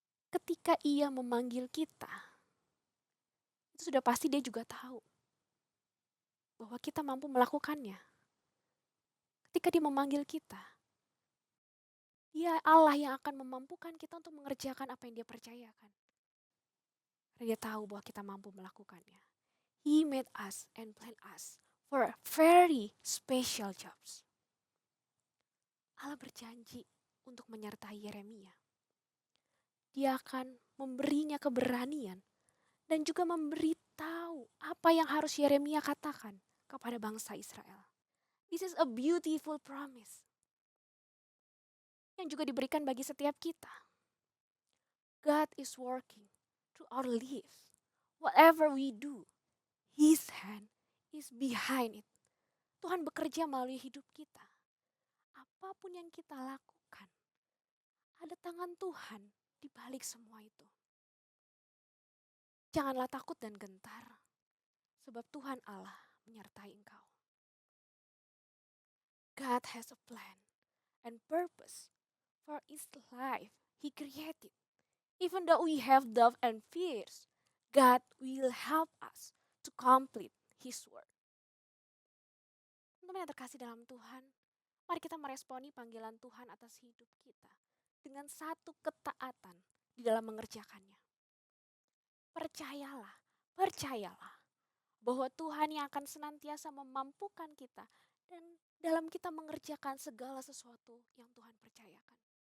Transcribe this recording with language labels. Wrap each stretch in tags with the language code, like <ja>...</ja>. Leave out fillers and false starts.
<id>Ketika ia memanggil kita, itu sudah pasti dia juga tahu bahwa kita mampu melakukannya. Ketika dia memanggil kita, Dia Allah yang akan memampukan kita untuk mengerjakan apa yang Dia percayakan. Karena Dia tahu bahwa kita mampu melakukannya.</id> <en>He made us and planned us for very special jobs.</en> <id>Allah berjanji untuk menyertai Yeremia. Dia akan memberinya keberanian dan juga memberitahu apa yang harus Yeremia katakan kepada bangsa Israel.</id> <en>This is a beautiful promise</en> <id>yang juga diberikan bagi setiap kita.</id> <en>God is working through our lives. Whatever we do, His hand is behind it.</en> <id>Tuhan bekerja melalui hidup kita. Apapun yang kita lakukan, ada tangan Tuhan di balik semua itu. Janganlah takut dan gentar, sebab Tuhan Allah menyertai engkau.</id> <en>God has a plan and purpose for His life He created. Even though we have doubt and fears, God will help us to complete His work.</en> <id>Teman-teman yang terkasih dalam Tuhan, mari kita meresponi panggilan Tuhan atas hidup kita dengan satu ketaatan di dalam mengerjakannya. Percayalah bahwa Tuhan yang akan senantiasa memampukan kita dan dalam kita mengerjakan segala sesuatu yang Tuhan percayakan.</id>